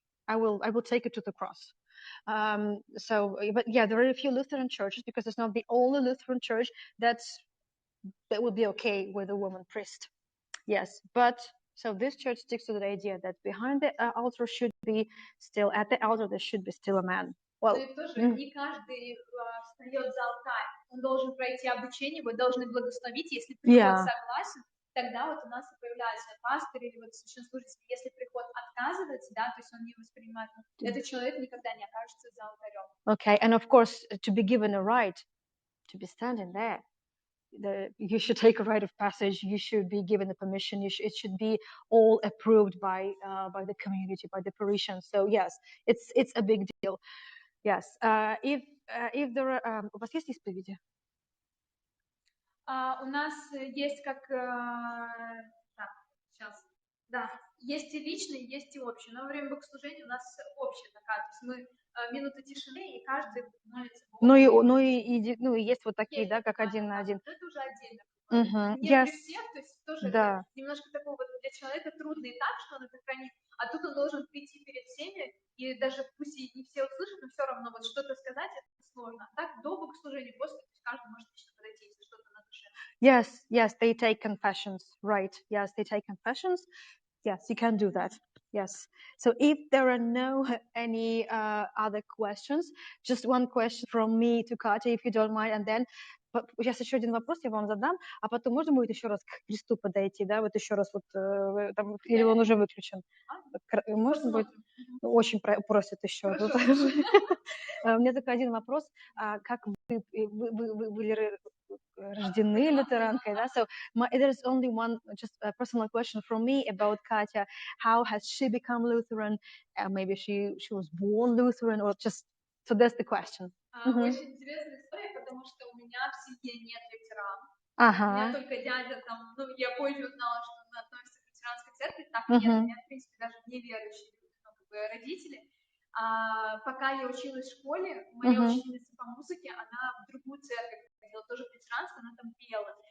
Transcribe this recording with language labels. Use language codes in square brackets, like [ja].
[en] I will take you to the cross. But yeah, there are a few Lutheran churches, because it's not the only Lutheran church that would be okay with a woman priest. Yes, but so this church sticks to the idea that behind the altar should be still, at the altar there should be still a man. [ru] Well, ну и тоже не каждый встает за алтарь. Он должен пройти обучение, его должны благословить. Если приход согласен, тогда вот у нас и появляется пастор или вот священнослужитель. Если приход отказывается, да, то есть он не воспринимает, этот человек никогда не окажется за алтарем. [en] Okay, and of course, to be given a right to be standing there, you should take a rite of passage. You should be given the permission. It should be all approved by the community, by the parishioners. So yes, it's a big deal. Yes. If there are, [ru] у вас есть исповеди? У нас есть как так, сейчас. Да, есть и личные, есть и общие. Но во время богослужения у нас общая такая. То есть мы минута тишины, и каждый молится Богу. Ну и есть вот такие, есть, да, как один на один. Это уже отдельно. Не [en] Yes. [ru] при всех, то есть тоже да. Немножко такого вот для человека трудно и так, что он это хранит, а тут он должен прийти перед всеми, и даже пусть и не все услышат, но все равно вот что-то сказать это сложно. А так до богослужения, после, то есть каждый может лично подойти, если что-то на душе. [en] Yes, they take confessions, right? Yes, they take confessions. Yes, you can do that. Yes. So if there are no any other questions, just one question from me to Katya, if you don't mind, and then [ru] сейчас еще один вопрос я вам задам, а потом можно будет еще раз к кресту подойти, да, вот еще раз вот там, или он уже выключен? Можно будет? Очень просят еще. У меня только один вопрос, как вы были рождены лютеранкой, да? [en] So there's only one just a personal question from me about Katya. How has she become Lutheran? Maybe she was born Lutheran, or just so that's the question. [ru] Очень интересная история, потому что у меня в семье нет лютеран. У меня только дядя там, ну я позже узнала, что он относится к лютеранской церкви, так нет, у меня в принципе даже неверующие родители. Пока я училась в школе, моя учительница по музыке, она в другую церковь ходила, тоже в лютеранскую, она там пела.